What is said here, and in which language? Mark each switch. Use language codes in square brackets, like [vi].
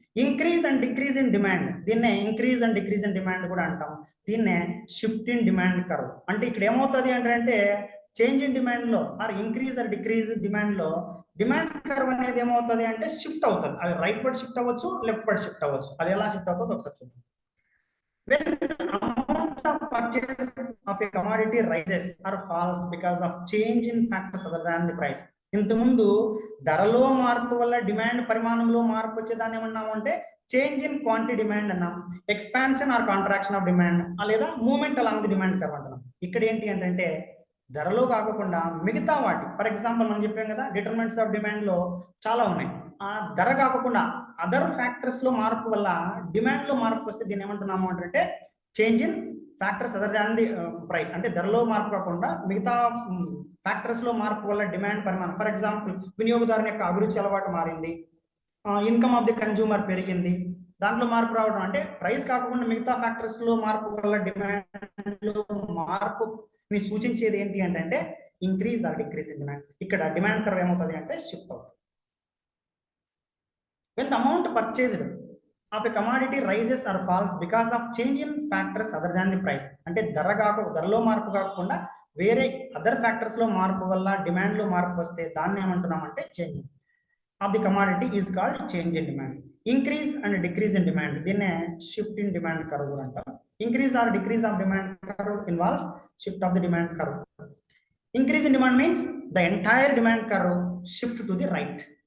[te] Increase and decrease in demand, దీన్నే increase and decrease in demand కూడా అంటాం. దీన్నే షిఫ్ట్ ఇన్ డిమాండ్ కర్వ్. అంటే ఇక్కడ ఏమవుతుంది అంటే చేంజ్ ఇన్ డిమాండ్ లో are increase or decrease demand లో డిమాండ్ కర్వ్ అనేది ఏమవుతుంది అంటే షిఫ్ట్ అవుతుంది. అది రైట్ వర్డ్ షిఫ్ట్ అవ్వచ్చు, లెఫ్ట్ వర్డ్ షిఫ్ట్ అవ్వచ్చు. అది ఎలా షిఫ్ట్ అవుతుందో ఒకసారి చూద్దాం. [en] When amount of purchase of a commodity rises or falls because of change in factors other than the price. [te] ఇంతకుముందు ధరలో మార్పు వల్ల డిమాండ్ పరిమాణంలో మార్పు వచ్చేదాన్ని ఏమన్నాము అంటే చేంజ్ ఇన్ క్వాంటిటీ డిమాండ్ అన్నాం. Expansion are contraction of demand లేదా moment along the demand curve అంటున్నాం. ఇక్కడ ఏంటి అంటే ధరలో కాకుండా మిగతా వాటి, ఫర్ ఎగ్జాంపుల్ మనం చెప్పాం కదా డిటర్మినెంట్స్ ఆఫ్ డిమాండ్ లో చాలా ఉన్నాయి. ఆ ధర కాకుండా అదర్ ఫ్యాక్టర్స్ లో మార్పు వల్ల డిమాండ్ లో మార్పు వస్తే దీన్ని ఏమంటున్నాము అంటే [en] Change in factors other than the price. [te] అంటే ధరలో మార్పు కాకుండా మిగతా ఫ్యాక్టర్స్ లో మార్పు వల్ల డిమాండ్ పరిమాణం. ఫర్ ఎగ్జాంపుల్ వినియోగదారుని యొక్క అభిరుచి అలవాటు మారింది, ఇన్కమ్ ఆఫ్ ది కన్జ్యూమర్ పెరిగింది, దాంట్లో మార్పు రావడం. అంటే ప్రైస్ కాకుండా మిగతా ఫ్యాక్టర్స్ లో మార్పు వల్ల డిమాండ్ లో మార్పు ని సూచించేది ఏంటి అంటే increase or decrease in demand. ఇక్కడ డిమాండ్ కర్వ్ ఏమవుతుంది అంటే షిఫ్ట్ అవుతుంది. [en] When the amount purchased of a commodity rises or falls because of change in factors other than the price. [te] అంటే ధరలో మార్పు కాకుండా వేరే అదర్ ఫ్యాక్టర్స్ లో మార్పు వల్ల డిమాండ్ లో మార్పు వస్తే దాన్ని ఏమంటున్నాం అంటే [en] Change of the commodity is called change in demand. [te] Increase and decrease in demand, దీన్నే షిఫ్ట్ ఇన్ డిమాండ్ కర్వ్ అంటాం. [en] Increase or decrease of demand curve involves shift of the demand curve. Increase in demand means the entire demand curve shift to the right.